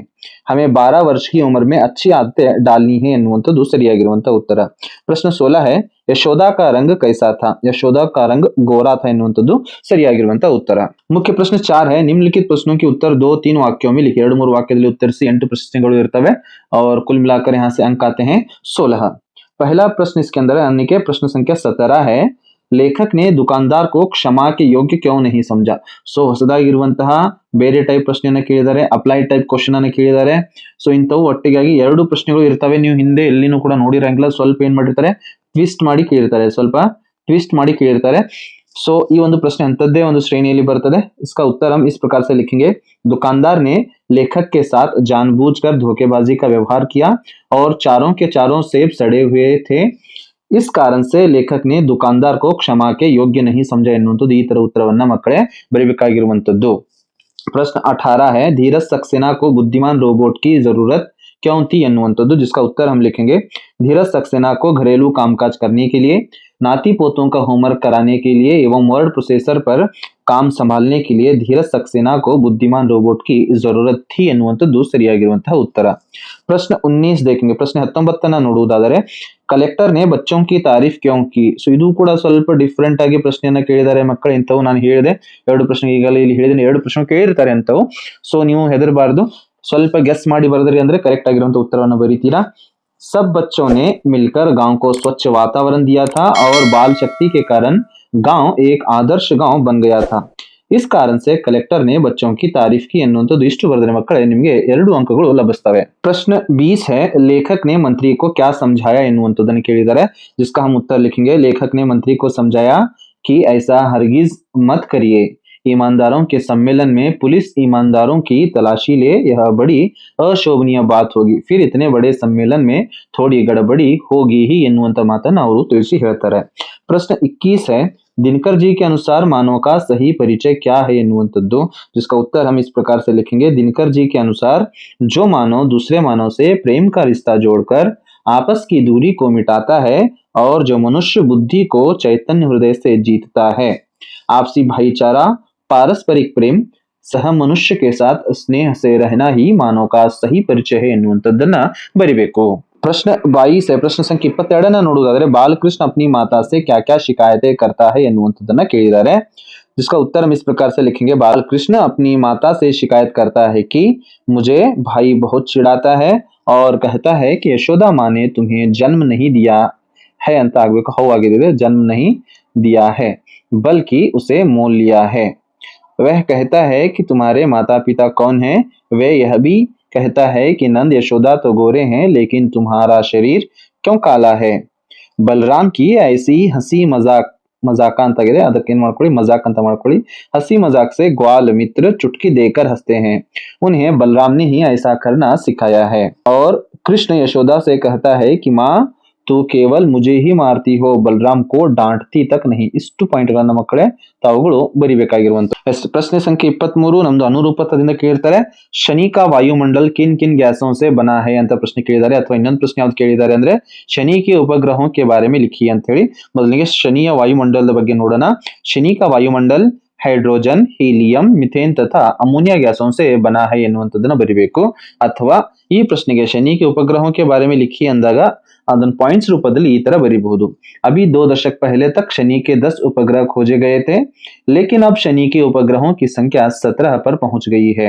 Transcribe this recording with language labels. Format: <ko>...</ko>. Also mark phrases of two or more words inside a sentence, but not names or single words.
<hi>हमें 12 वर्ष की उम्र में अच्छी आदतें डालनी है</hi> <kn>ಎನ್ನುವಂಥದ್ದು ಸರಿಯಾಗಿರುವಂತಹ ಉತ್ತರ.</kn> <hi>प्रश्न 16 है यशोदा का रंग कैसा था. यशोदा का रंग गोरा था</hi> <kn>ಎನ್ನುವಂಥದ್ದು ಸರಿಯಾಗಿರುವಂತಹ ಉತ್ತರ.</kn> <hi>मुख्य प्रश्न 4 है निम्नलिखित प्रश्नों के उत्तर 2-3 वाक्यों में लिखिए.</hi> <kn>2-3 ವಾಕ್ಯದಲ್ಲಿ ಉತ್ತರಿಸಿ. 8 ಪ್ರಶ್ನೆಗಳು ಇರ್ತವೆ</kn> <hi>और कुल मिलाकर यहाँ से अंक आते हैं 16. पहला प्रश्न इसके अंदर यानी कि प्रश्न संख्या 17 है लेखक ने दुकानदार को क्षमा के योग्य क्यों नहीं समझा.</hi> <kn>ಸೊ ಹೊಸದಾಗಿರುವಂತಹ ಬೇರೆ ಟೈಪ್ ಪ್ರಶ್ನೆಯನ್ನ ಕೇಳಿದ್ದಾರೆ,</kn> <en>applied type question</en> <kn>ಅನ್ನ ಕೇಳಿದ್ದಾರೆ. ಸೊ ಇಂಥವು ಒಟ್ಟಿಗಾಗಿ 2 ಪ್ರಶ್ನೆಗಳು ಇರ್ತವೆ. ನೀವು ಹಿಂದೆ ಎಲ್ಲಿನೂ ಕೂಡ ನೋಡಿರಂಗಿಲ್ಲ. ಸ್ವಲ್ಪ ಏನ್ ಮಾಡಿರ್ತಾರೆ, ಟ್ವಿಸ್ಟ್ ಮಾಡಿ ಕೇಳಿರ್ತಾರೆ. सो ಈ ಒಂದು ಪ್ರಶ್ನೆ अंतद्दे ಒಂದು ಶ್ರೇಣಿಯಲ್ಲಿ ಬರ್ತದೆ.</kn> <hi>इसका उत्तर हम इस प्रकार से लिखेंगे, दुकानदार ने लेखक के साथ जानबूझकर धोखेबाजी का व्यवहार किया और चारों के चारों सेब सड़े हुए थे. इस कारण से लेखक ने दुकानदार को क्षमा के योग्य नहीं समझा</hi> <kn>ಎನ್ನುವಂಥದ್ದು ಈ ತರ ಉತ್ತರವನ್ನ ಮಕ್ಕಳೇ ಬರೀಬೇಕಾಗಿರುವಂತದ್ದು.</kn> <hi>प्रश्न 18 है, धीरज सक्सेना को बुद्धिमान रोबोट की जरूरत क्यों थी ಎನ್ನುವಂಥದ್ದು. जिसका उत्तर हम लिखेंगे, धीरज सक्सेना को घरेलू कामकाज करने के लिए, नाती पोतों का होमवर्क कराने के लिए एवं</hi> <en>word processor</en> <hi>पर काम संभालने के लिए धीरज सक्सेना को बुद्धिमान रोबोट की जरूरत थी</hi> <kn>ಎನ್ನುವಂಥದ್ದು ಸರಿಯಾಗಿರುವಂತಹ ಉತ್ತರ.</kn> <hi>प्रश्न 19 देखेंगे. प्रश्न 19 ನೋಡುವುದಾದರೆ, कलेक्टर ने बच्चों की तारीफ क्यों की.</hi> <kn>ಸೊ ಇದು ಕೂಡ ಸ್ವಲ್ಪ ಡಿಫರೆಂಟ್ ಆಗಿ ಪ್ರಶ್ನೆಯನ್ನ ಕೇಳಿದ್ದಾರೆ ಮಕ್ಕಳು. ಇಂಥವು ನಾನು ಹೇಳಿದೆ ಎರಡು ಪ್ರಶ್ನೆ ಈಗಲೇ ಇಲ್ಲಿ ಹೇಳಿದ್ದೇನೆ, ಎರಡು ಪ್ರಶ್ನೆ ಕೇಳಿರ್ತಾರೆ ಅಂತವು. ಸೊ ನೀವು ಹೆದರಬಾರ್ದು, ಸ್ವಲ್ಪ ಗೆಸ್ ಮಾಡಿ ಬರೆದ್ರಿ ಅಂದ್ರೆ ಕರೆಕ್ಟ್ ಆಗಿರುವಂತಹ ಉತ್ತರವನ್ನು ಬರೀತೀರಾ.</kn> <hi>सब बच्चों ने मिलकर गांव को स्वच्छ वातावरण दिया था और बाल शक्ति के कारण गांव एक आदर्श गांव बन गया था. इस कारण से कलेक्टर ने बच्चों की तारीफ की</hi> <kn>ಎನ್ನುವಂಥದ್ದು ಇಷ್ಟು ಬರೆದರೆ ಮಕ್ಕಳೇ ನಿಮಗೆ 2 ಅಂಕಗಳು ಲಭಿಸ್ತವೆ.</kn> <hi>प्रश्न 20 है, लेखक ने मंत्री को क्या समझाया</hi> <kn>ಎನ್ನುವಂಥದ್ದನ್ನು ಕೇಳಿದ್ದಾರೆ.</kn> <hi>जिसका हम उत्तर लिखेंगे, लेखक ने मंत्री को समझाया कि ऐसा हरगिज मत करिए, ईमानदारों के सम्मेलन में पुलिस ईमानदारों की तलाशी ले, यह बड़ी अशोभनीय बात होगी, फिर इतने बड़े सम्मेलन में थोड़ी गड़बड़ी होगी ही</hi> <kn>ಎನ್ನುವಂತ ಮಾತನ್ನ ಅವರು ತಿಳಿಸಿ ಹೇಳ್ತಾರೆ.</kn> <hi>प्रश्न 21 है, दिनकर जी के अनुसार मानव का सही परिचय क्या है ಎನ್ನುವಂಥದ್ದು. जिसका उत्तर हम इस प्रकार से लिखेंगे, दिनकर जी के अनुसार जो मानव दूसरे मानव से प्रेम का रिश्ता जोड़कर आपस की दूरी को मिटाता है और जो मनुष्य बुद्धि को चैतन्य हृदय से जीतता है, आपसी भाईचारा, पारस्परिक प्रेम, सह मनुष्य के साथ स्नेह से रहना ही मानव का सही परिचय है</hi> <kn>ಎನ್ನುವಂಥದ್ದನ್ನ ಬರಿಬೇಕು.</kn> <hi>प्रश्न 22 है, प्रश्न संख्या 22 ನೋಡುವುದಾದರೆ, बालकृष्ण अपनी माता से क्या क्या शिकायतें करता है</hi> <kn>ಎನ್ನುವಂಥದ್ದನ್ನ ಕೇಳಿದ್ದಾರೆ.</kn> <hi>जिसका उत्तर हम इस प्रकार से लिखेंगे, बालकृष्ण अपनी माता से शिकायत करता है कि मुझे भाई बहुत चिढ़ाता है और कहता है कि यशोदा माँ ने तुम्हें जन्म नहीं दिया है</hi> <kn>ಅಂತ ಆಗಬೇಕು, ಹೌ ಆಗಿದೆ,</kn> <hi>जन्म नहीं दिया है बल्कि उसे मोल लिया है. वह कहता है कि तुम्हारे माता पिता कौन है. वह यह भी कहता है कि नंद यशोदा तो गोरे हैं लेकिन तुम्हारा शरीर क्यों काला है. बलराम की ऐसी हंसी मजाक</hi> <kn>ಅಂತ ಆಗಿದೆ, ಅದಕ್ಕೆ ಏನು ಮಾಡ್ಕೊಳ್ಳಿ, मजाक ಅಂತ ಮಾಡ್ಕೊಳ್ಳಿ.</kn> <hi>हंसी मजाक से ग्वाल मित्र चुटकी देकर हंसते हैं, उन्हें बलराम ने ही ऐसा करना सिखाया है. और कृष्ण यशोदा से कहता है कि माँ तू केवल मुझे ही मारती हो, बलराम को डांटती तक नहीं.</hi> <kn>ಇಷ್ಟು ಪಾಯಿಂಟ್ ಗಳನ್ನ ಮಕ್ಕಳೇ ತಾವುಗಳು ಬರಿಬೇಕಾಗಿರುವಂತ. ಪ್ರಶ್ನೆ ಸಂಖ್ಯೆ 23 ನಮ್ದು ಅನುರೂಪತದಿಂದ ಕೇಳ್ತಾರೆ, ಶನಿ</kn> <hi>का वायुमंडल किन किन गैसों से बना है</hi> <kn>ಅಂತ ಪ್ರಶ್ನೆ ಕೇಳಿದ್ದಾರೆ. ಅಥವಾ ಇನ್ನೊಂದು ಪ್ರಶ್ನೆ ಯಾವ್ದು ಕೇಳಿದ್ದಾರೆ ಅಂದ್ರೆ, ಶನಿ</kn> <hi>के उपग्रहों के बारे में लिखिए</hi> <kn>ಅಂತ ಹೇಳಿ. ಮೊದಲಿಗೆ ಶನಿಯ ವಾಯುಮಂಡಲದ ಬಗ್ಗೆ ನೋಡೋಣ.</kn> <hi>ಶನಿ का वायुमंडल हाइड्रोजन, हीलियम, ಮಿಥೇನ್ तथा अमोनिया गैसों से बना है</hi> <kn>ಎನ್ನುವಂಥದ್ದನ್ನ ಬರಿಬೇಕು. ಅಥವಾ ಈ ಪ್ರಶ್ನೆಗೆ ಶನಿ</kn> <hi>के उपग्रहों के बारे में लिखिए</hi> <kn>ಅಂದಾಗ ಅದನ್ನ ಪಾಯಿಂಟ್ಸ್ ರೂಪದಲ್ಲಿ ಈ ತರ ಬರೀಬಹುದು.</kn> <hi>अभी 2 दशक पहले तक शनि के 10 उपग्रह खोजे गए थे, लेकिन अब शनि के उपग्रहों की संख्या 17 पर पहुंच गई है.</hi>